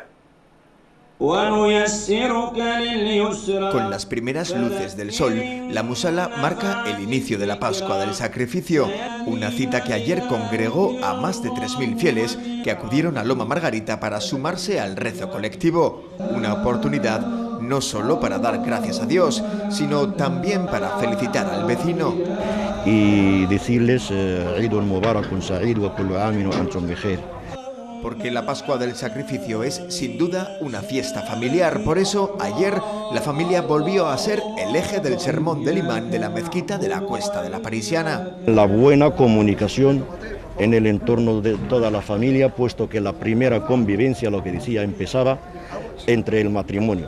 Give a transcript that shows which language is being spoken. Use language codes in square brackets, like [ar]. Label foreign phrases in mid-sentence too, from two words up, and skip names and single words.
[es] Con las primeras luces del sol, la Musala marca el inicio de la Pascua del Sacrificio, una cita que ayer congregó a más de 3.000 fieles que acudieron a Loma Margarita para sumarse al rezo colectivo, una oportunidad no solo para dar gracias a Dios, sino también para felicitar al vecino. Y decirles, [ar] عيد مبارك سعيد وكل عام وأنتم بخير. [es] Porque la Pascua del Sacrificio es, sin duda, una fiesta familiar. Por eso, ayer, la familia volvió a ser el eje del sermón del imán de la mezquita de la Cuesta de la Parisiana. La buena comunicación en el entorno de toda la familia, puesto que la primera convivencia, lo que decía, empezaba entre el matrimonio.